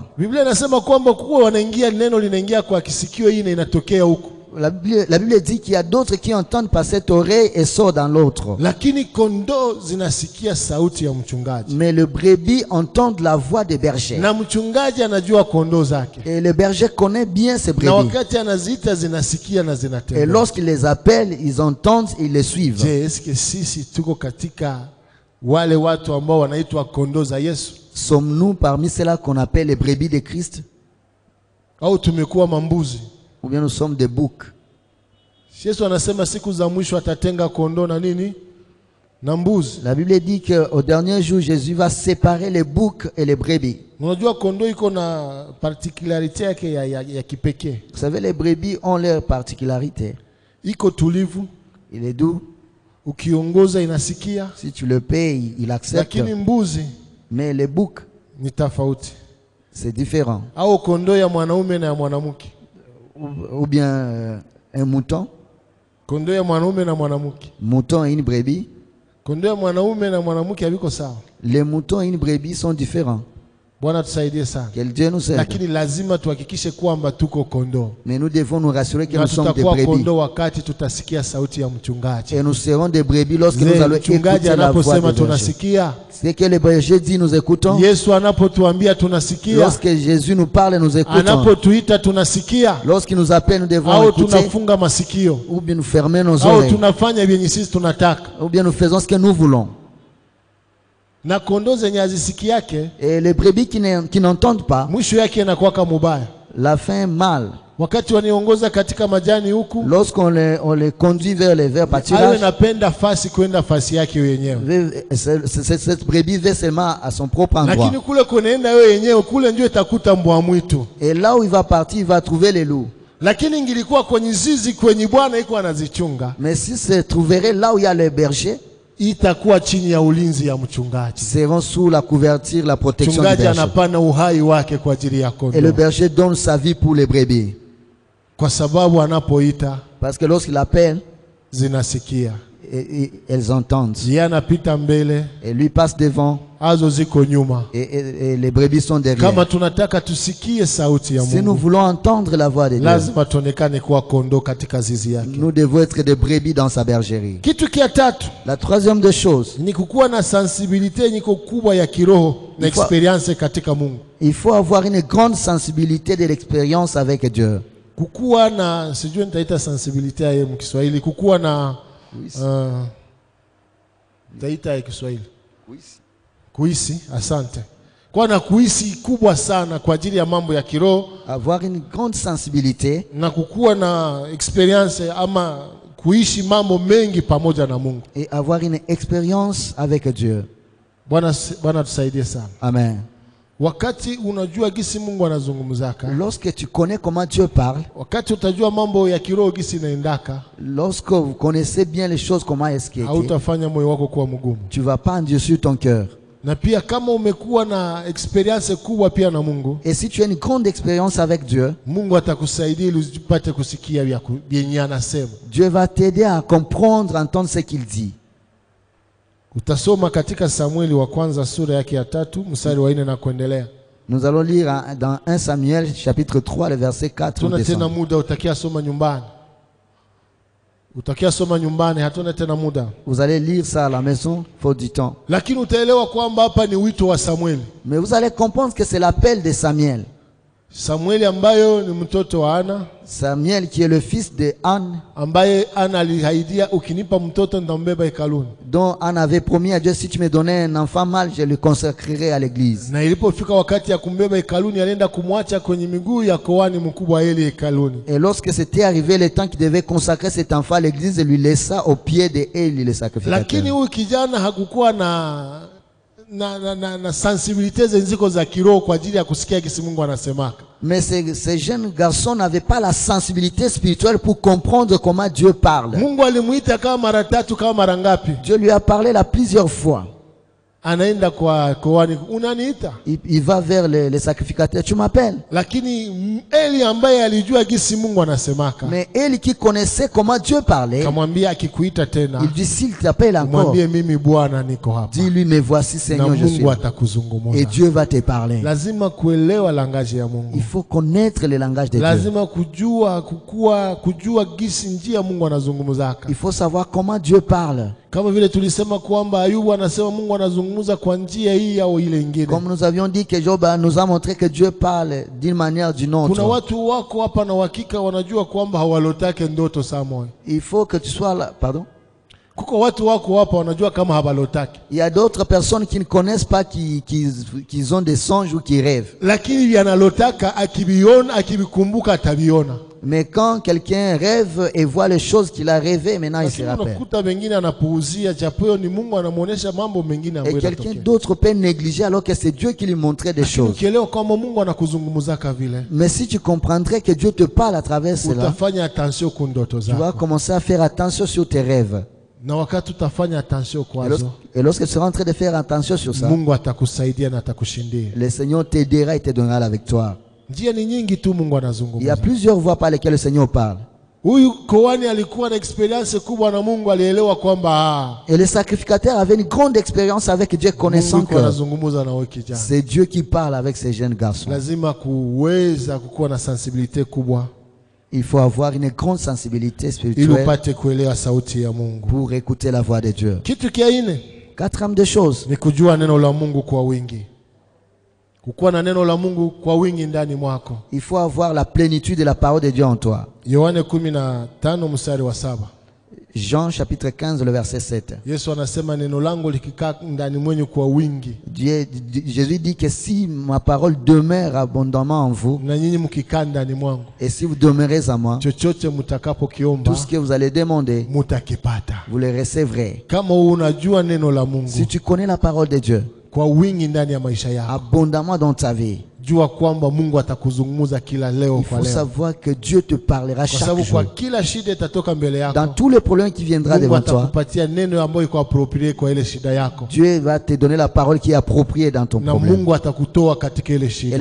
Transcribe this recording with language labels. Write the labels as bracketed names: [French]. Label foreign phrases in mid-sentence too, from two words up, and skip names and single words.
[Swahili] Biblia inasema kwamba kuwa wanaingia, neno linaingia kwa kisikio hii na inatokea huko. [French] La Bible dit qu'il y a d'autres qui entendent par cette oreille et sortent dans l'autre. [Swahili] Lakini kondoo zinasikia sauti ya mchungaji. [French] Mais le brebis entend la voix des bergers. [Swahili] Na mchungaji anajua kondoo zake. [French] Et le berger connaît bien ses [Swahili] Na [French] brebis. [Swahili] wakati anaziita zinasikia na [French] Et [Swahili] zinatembea. [French] lorsqu'il les appelle, ils entendent, ils les suivent. [Swahili] Je, eske sisi tuko katika wale watu ambao wanaitwa kondoo za Yesu? [French] Sommes-nous parmi ceux-là qu'on appelle les brebis de Christ? [Swahili] Au tumekuwa mambuzi? [French] Ou bien nous sommes des boucs? [Swahili] Yesu anasema siku za mwisho atatenga kondoo na nini? Na mbuzi. [French] La Bible dit qu'au dernier jour, Jésus va séparer les boucs et les brebis. [Swahili] Unajua kondoo iko na particularity yake ya kipekee. [French] Vous savez, les brebis ont leur particularité. [Swahili] Iko tulivu, [French] Il est doux. [Swahili] ukiongoza inasikia. [French] Si tu le payes, il accepte. [Swahili] Lakini mbuzi [French] Mais les boucs, [Swahili] ni tofauti. [French] c'est différent. [Swahili] Au kondoo ya mwanaume na ya mwanamke. [French] Ou bien un mouton. [Swahili] Kondoo ya mwanaume na mwanamke. [French] Mouton et une brebis. [Swahili] Kondoo ya mwanaume na mwanamke haviko sawa. [French] Les moutons et une brebis sont différents. [Swahili] Bwana tusaidie sana. [French] Que Dieu nous aide. [Swahili] Lakini lazima tuhakikishe kwamba tuko kondoo. [French] Mais nous devons nous rassurer que [Swahili] Na [French] nous sommes des [Swahili] tutakuwa [French] brebis. [Swahili] kondoo wakati tutasikia sauti ya mchungaji. [French] Et nous serons des brebis lorsque nous allons [Swahili] Mchungaji [French] écouter la voix [Swahili] anaposema [French] du berger. [Swahili] tunasikia. [French] C'est que le berger dit, nous écoutons. [Swahili] Yesu anapotuambia tunasikia. [French] Lorsque Jésus nous parle, nous écoutons. [Swahili] Anapotuita tunasikia. [French] Lorsqu'il nous appelle, nous devons [Swahili] Au [French] écouter. [Swahili] tunafunga masikio. [French] Ou bien nous fermer nos [Swahili] Au [French] oreilles. [Swahili] tunafanya vyenye sisi tunataka. [French] Ou bien nous faisons ce que nous voulons. [Swahili] Na kondoo zenye hazisiki yake, [French] Et les brebis qui n'entendent pas, [Swahili] mwisho yake inakuwa mubaya. [French] la fin mal. [Swahili] Wakati waniongoza katika majani huku, [French] Lorsqu'on les conduit vers les verts [Swahili] hayo [French] pâturages, [Swahili] inapenda fasi kwenda fasi yake wenyewe. [French] cette brebis va seulement à son propre endroit. [Swahili] Lakini kule kunaenda wewe yenyewe, kule ndio itakuta mbwa mwitu. [French] Et là où il va partir, il va trouver les loups. [Swahili] Lakini ingilikuwa kwenye zizi kwenye Bwana iko anazichunga, [French] Mais si se trouverait là où il y a les bergers, [Swahili] itakuwa chini ya ulinzi ya mchungaji. [French] seront sous la couverture, la protection du [Swahili] Mchungaji [French] berger. [Swahili] anapana uhai wake kwa ajili ya [French] Et le [Swahili] kondoo, [French] berger donne sa vie pour les brebis. [Swahili] kwa sababu anapoita [French] Parce que lorsqu'il appelle, [Swahili] zinasikia. [French] et elles entendent. [Swahili] Yeye anapita mbele, [French] Et lui passe devant [Swahili] azo ziko nyuma. [French] et les brebis sont derrière. [Swahili] Kama tunataka tusikie sauti ya [French] Si nous [Swahili] Mungu, [French] voulons entendre la voix de Dieu, [Swahili] lazima tuonekane kuwa kondoo katika zizi yake. [French] nous devons être des brebis dans sa bergerie. [Swahili] Kitu kia tatu [French] La troisième des choses, [Swahili] ni kukuwa na sensibilite nyiko kubwa ya kiroho na experience katika Mungu. [French] il faut avoir une grande sensibilité de l'expérience avec Dieu. [Swahili] Kukuwa na, sijui nitaita sensibilite ya Kiswahili, kukuwa na nitaita ya Kiswahili kuhisi, asante. Kuwa na kuhisi kubwa sana kwa ajili ya mambo ya kiroho, [French] Avoir une grande sensibilité [Swahili] na kukuwa na experience ama kuishi mambo mengi pamoja na Mungu. [French] et avoir une expérience avec Dieu. [Swahili] Bwana tusaidie sana. Amen. Wakati unajua gisi Mungu anazungumzaka, [French] Lorsque tu connais comment Dieu parle, [Swahili] wakati utajua mambo ya kiroho gisi inaendaka, [French] lorsque vous connaissez bien les choses, comment est-ce qu'il est, [Swahili] hautafanya moyo wako kuwa mgumu. [French] tu ne vas pas endurcir ton cœur. [Swahili] Na pia kama umekuwa na experience kubwa pia na Mungu, [French] Et si tu as une grande expérience avec Dieu, [Swahili] Mungu atakusaidia ili upate kusikia vyenye anasema. [French] Dieu va t'aider à comprendre, entendre ce qu'il dit. [Swahili] Utasoma katika Samueli wa kwanza sura yake ya 3 mstari wa 4 na kuendelea. [French] Nous allons lire dans 1 Samuel chapitre 3 le verset 4. [Swahili] Tuna tena muda, utakia soma nyumbani. Utakia soma nyumbani, hatuna tena muda. [French] Vous allez lire ça à la maison, il faut du temps. [Swahili] Lakini utaelewa kwamba hapa ni wito wa Samueli. [French] Mais vous allez comprendre que c'est l'appel de Samuel. [Swahili] Samueli ambayo ni mtoto wa Ana, [French] Samuel qui est le fils de Anne, [Swahili] ambaye Ana alihaidia, ukinipa mtoto nitambeba hekaluni. [French] dont Anne avait promis à Dieu, si tu me donnais un enfant mâle, je le consacrerai à l'église. [Swahili] Na ilipofika wakati ya kumbeba hekaluni, alienda kumwacha kwenye miguu ya koani mkubwa Eli hekaluni. [French] Et lorsque c'était arrivé le temps qu'il devait consacrer cet enfant à l'église, il lui laissa au pied de Élie le sacrificateur. [Swahili] Lakini huyu kijana hakukuwa na sensibilité zenziko za kiroho kwa ajili ya kusikia kisi Mungu anasemaka. [French] Mais ces jeunes garçons n'avaient pas la sensibilité spirituelle pour comprendre comment Dieu parle. [Swahili] Mungu alimuita kama mara 3 kama mara ngapi? [French] Dieu lui a parlé là plusieurs fois. [Swahili] Anaenda kwa koani, unaniita? [French] Il va vers les sacrificateurs, tu m'appelles. [Swahili] Lakini Eli ambaye alijua kisi Mungu anasemaka, [French] Mais Élie qui connaissait comment Dieu parlait, [Swahili] kamwambia akikuita tena, [French] il dit s'il t'appelle encore, [Swahili] mwambie mimi Bwana niko hapa. [French] dis-lui me voici [Swahili] Na [French] Seigneur, je suis [Swahili] Mungu [French] là. [Swahili] atakuzungumza. [French] Et Dieu va te parler. [Swahili] Lazima kuelewa langaji ya Mungu. [French] Il faut connaître le langage de Dieu. [Swahili] Lazima kujua gisi njia Mungu anazungumzaka. [French] Il faut savoir comment Dieu parle. [Swahili] Kama vile tulisema kwamba Ayubu anasema Mungu anazungumza kwa njia hii au ile nyingine. [French] Comme nous avions dit que Job nous a montré que Dieu parle d'une manière ou d'une autre. [Swahili] Kuna watu wako hapa na uhakika wanajua kwamba hawalotake ndoto saa moja. [French] Il faut que tu sois là. Pardon? [Swahili] Kuko watu wako hapa wanajua kama habalotake. [French] Il y a d'autres personnes qui ne connaissent pas, qui ont des songes ou qui rêvent. [Swahili] Lakini yanalotaka akibiona, akibikumbuka atabiona. [French] Mais quand quelqu'un rêve et voit les choses qu'il a rêvées, maintenant il se rappelle. [Swahili] Unakuta wengine anapuuzia japo ni Mungu anamuonesha mambo mengine ambayo [French] Et quelqu'un d'autre peut négliger alors que c'est Dieu qui lui montrait des choses. [Swahili] Ukielewa kama Mungu anakuzungumzaka vile, [French] Mais si tu comprendrais que Dieu te parle à travers cela, [Swahili] utafanya attention kwa ndoto [French] tu vas [Swahili] zako. [French] commencer à faire attention sur tes rêves. [Swahili] Na wakati utafanya attention kwazo, [French] Et lorsque tu seras en train de faire attention sur ça, [Swahili] Mungu atakusaidia na atakushindia. [French] le Seigneur t'aidera et te donnera la victoire. [Swahili] Njia ni nyingi tu Mungu [French] Il y a [Swahili] anazungumza. [French] plusieurs voies par lesquelles le Seigneur parle. [Swahili] Huyu koani alikuwa na experience kubwa na Mungu, alielewa kwamba [French] Et le sacrificateur avait une grande expérience avec Dieu, connaissant [Swahili] Mungu [French] que [Swahili] anazungumza na wewe kijana. [French] c'est Dieu qui parle avec ces jeunes garçons. [Swahili] Lazima kuweza kukuwa na sensibility kubwa [French] Il faut avoir une grande sensibilité [Swahili] ili [French] spirituelle [Swahili] upate kuelewa sauti ya Mungu. [French] pour écouter la voix de Dieu. [Swahili] Kitu kia ine [French] Quatrième des choses, [Swahili] ni kujua neno la Mungu kwa wingi. Kukuwa na neno la Mungu kwa wingi ndani mwako. [French] il faut avoir la plénitude de la parole de Dieu en toi. [Swahili] Yohane 15 mstari wa 7. [French] Jean chapitre 15, le verset 7. [Swahili] Yesu anasema neno langu likikaa ndani mwenyu kwa wingi, [French] Jésus dit que si ma parole demeure abondamment en vous, [Swahili] na nyinyi mkikaa ndani mwangu, [French] et si vous demeurez en moi, [Swahili] chochote mtakapokiomba [French] tout ce que vous allez demander, [Swahili] mutakipata. [French] vous le recevrez. [Swahili] Kama unajua neno la Mungu [French] Si tu connais la parole de Dieu [Swahili] kwa wingi ndani ya maisha yako, [French] abondamment dans ta vie, [Swahili] jua kwamba Mungu atakuzungumza kila leo [French] il [Swahili] kwa [French] faut [Swahili] leo. [French] savoir que Dieu te parlera [Swahili] Kwa [French] chaque [Swahili] sababu kwa [French] jour. [Swahili] kila shida itatoka mbele [French] Dans [Swahili] yako, [French] tous les problèmes qui viendront [Swahili] Mungu [French] devant toi, [Swahili] atakupatia neno ambayo iko approprié kwa ile shida yako, [French] Dieu va te donner la parole qui est appropriée dans ton [Swahili] na [French] problème. [Swahili] Mungu atakutoa katika ile [French] Et